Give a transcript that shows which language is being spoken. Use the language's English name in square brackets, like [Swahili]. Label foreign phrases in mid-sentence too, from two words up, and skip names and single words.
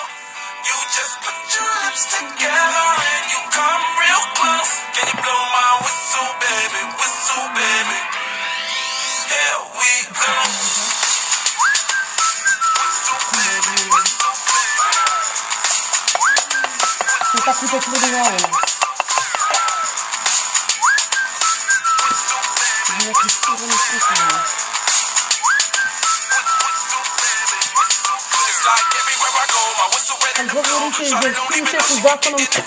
[English] You just put your lips together and you come real close. Can you blow my whistle, baby, whistle, baby? Here we go. Whistle, baby, whistle, baby. [Slovak] To takúto ľudí majú. Nejaký stúvený skúsený. Tak hovoríte, že skúšate s zákonom...